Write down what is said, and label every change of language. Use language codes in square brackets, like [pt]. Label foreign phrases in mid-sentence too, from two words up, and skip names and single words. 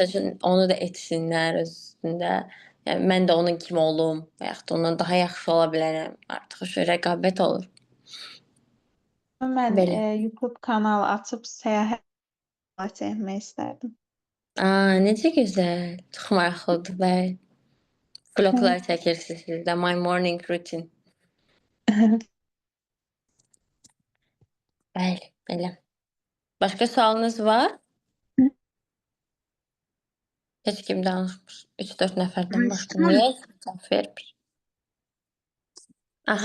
[az] məsəl üçün onu da etsinlər özündə. Yəni mən də onun kimi olum və yaxud da ondan daha yaxşı ola bilərəm. Artıq şu rəqabət olur. Mən Belə. YouTube kanalı açıb səyahət çəkmək istərdim. Necə gözəl. Çox maraqlıdır. Bəli. Vloglar çəkirsiniz siz də. [en] My morning routine. [az] Bəli, belə. Başqa sualınız var? Heç kim danışmır. 3-4 nəfərdən başqa. Ayşən, Niyə cavab vermir? Aha.